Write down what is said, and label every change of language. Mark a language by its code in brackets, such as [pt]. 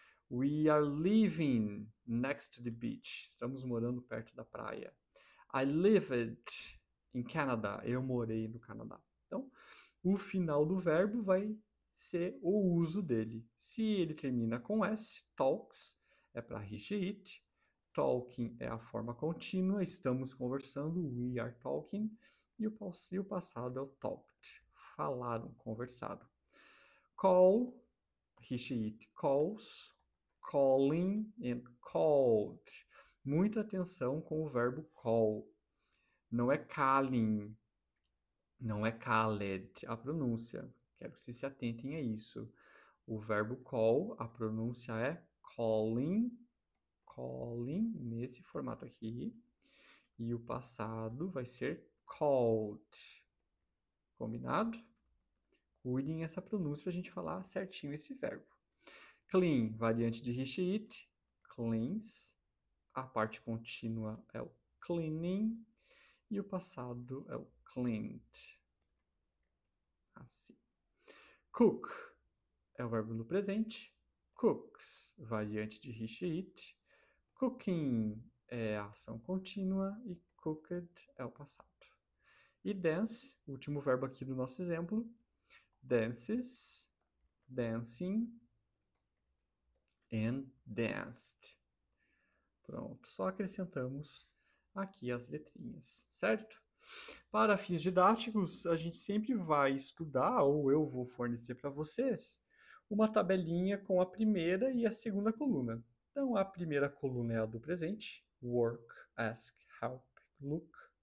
[en] We are living next to the beach. [pt] Estamos morando perto da praia. [en] I lived in Canada. [pt] Eu morei no Canadá. Então, o final do verbo vai ser o uso dele. Se ele termina com S, talks, é para he, she, it. Talking é a forma contínua, estamos conversando, [en] we are talking. [pt] E o passado é o talked, falaram, conversado. [en] Call, he, she, it calls, calling and called. [pt] Muita atenção com o verbo call. Não é calling, não é called, a pronúncia. Quero que vocês se atentem a isso. O verbo call, a pronúncia é calling, calling, nesse formato aqui. E o passado vai ser called. Combinado? Cuidem essa pronúncia para a gente falar certinho esse verbo. Clean, variante de [en] he, she, it, cleans. [pt] A parte contínua é o cleaning. E o passado é o cleaned. Assim. Cook é o verbo no presente. Cooks, variante de he, she, it. Cooking é a ação contínua e cooked é o passado. E dance, o último verbo aqui do nosso exemplo. [en] Dances, dancing and danced. [pt] Pronto, só acrescentamos aqui as letrinhas, certo? Para fins didáticos, a gente sempre vai estudar, ou eu vou fornecer para vocês, uma tabelinha com a primeira e a segunda coluna. Então, a primeira coluna é a do presente, work, ask, help, look.